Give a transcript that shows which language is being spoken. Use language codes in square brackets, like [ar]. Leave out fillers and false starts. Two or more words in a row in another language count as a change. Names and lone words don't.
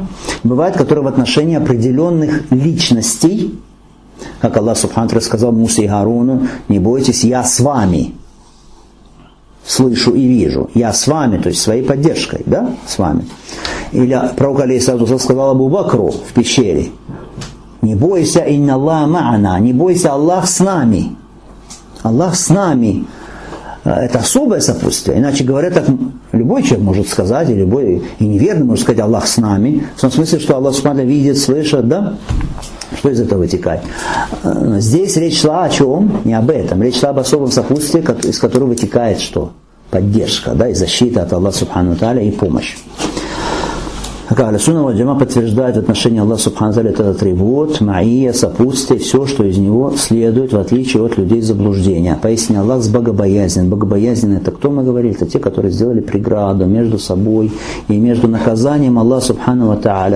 [ru] Бывает, которое в отношении определенных личностей, как [ar] الله سبحانه تعالى [ru] сказал Мусе и Харуну, не бойтесь, я с вами. Слышу и вижу. Я с вами, то есть своей поддержкой, да, с вами. Или пророк алейхиссалату сказал Абу Бакру в пещере, не бойся, [ar] إن الله معنا, [ru] не бойся, Аллах с нами. Аллах с нами. Это особое сопутствие. Иначе говоря, так любой человек может сказать, и любой и неверный может сказать Аллах с нами. В том смысле, что Аллах субхану видит, слышит, да? Что из этого вытекает? Здесь речь шла о чем? Не об этом. Речь шла об особом сопутствии, из которого вытекает что? Поддержка, да, и защита от [ar] الله سبحانه تعالى [ru] и помощь. [ar] أهل السنة والجماعة [ru] подтверждает в отношении [ar] الله سبحانه تعالى [ru] этот атрибут, маия, сопутствие, все, что из него следует, в отличие от людей заблуждения. Поясни, Аллах с богобоязнен. Богобоязнен это кто мы говорили? Это те, которые сделали преграду между собой и между наказанием [ar] الله سبحانه تعالى.